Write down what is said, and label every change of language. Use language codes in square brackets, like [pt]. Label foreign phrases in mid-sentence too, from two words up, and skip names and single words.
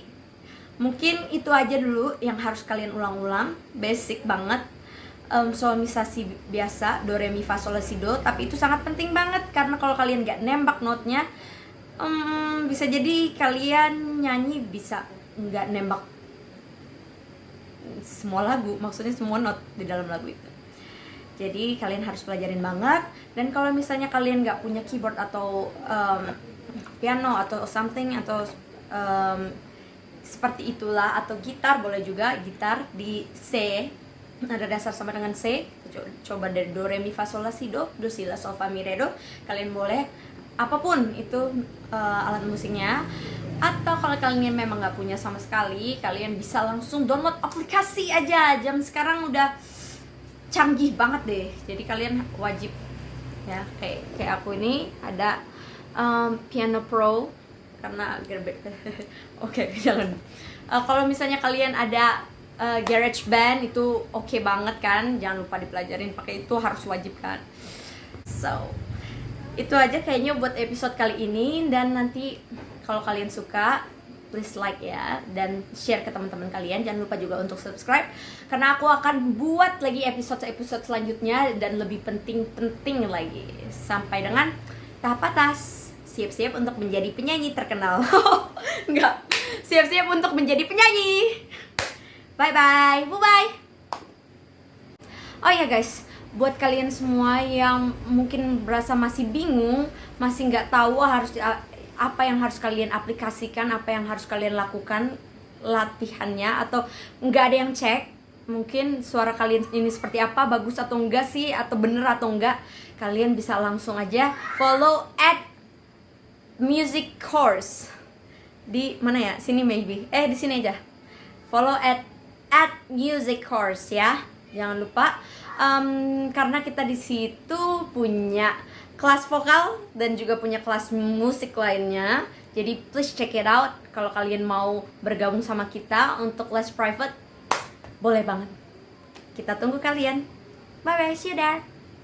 [id] Mungkin itu aja dulu yang harus kalian ulang-ulang. Basic banget. Solmisasi biasa, do, re, mi, fa, sol, la, si, do. Tapi itu sangat penting banget, karena kalau kalian gak nembak notnya, bisa jadi kalian nyanyi bisa gak nembak semua lagu. Maksudnya semua not di dalam lagu itu. Jadi kalian harus pelajarin banget. Dan kalau misalnya kalian nggak punya keyboard atau piano atau something atau seperti itulah, atau gitar, boleh juga gitar di C, ada dasar sama dengan C. Coba dari do, re, mi, fa, sol, la, si, do. Do, si, la, sol, fa, mi, re, do. Kalian boleh apapun itu alat musiknya. Atau kalau kalian memang nggak punya sama sekali, kalian bisa langsung download aplikasi aja. Jam sekarang udah canggih banget deh, jadi kalian wajib ya, kayak aku ini ada Piano Pro karena oke, jangan. Kalau misalnya kalian ada GarageBand itu oke banget kan, jangan lupa dipelajarin pakai itu, harus wajib kan. So itu aja kayaknya buat episode kali ini, dan nanti kalau kalian suka [en] please like [id] ya, dan share ke teman-teman kalian. Jangan lupa juga untuk subscribe, karena aku akan buat lagi episode-episode selanjutnya dan lebih penting-penting lagi. Sampai dengan tahap atas, siap-siap untuk menjadi penyanyi terkenal. Enggak, siap-siap untuk menjadi penyanyi. [en] Bye-bye, bye-bye. [id] Oh ya guys, buat kalian semua yang mungkin berasa masih bingung, masih nggak tahu harus apa yang harus kalian aplikasikan, apa yang harus kalian lakukan latihannya, atau nggak ada yang cek mungkin suara kalian ini seperti apa, bagus atau enggak sih, atau bener atau enggak, kalian bisa langsung aja follow @music course di mana ya, sini maybe, di sini aja, follow @music course ya, jangan lupa, karena kita di situ punya kelas vokal dan juga punya kelas musik lainnya. Jadi [en] please check it out. [id] Kalau kalian mau bergabung sama kita untuk les private, boleh banget. Kita tunggu kalian. [en] Bye bye, see you there.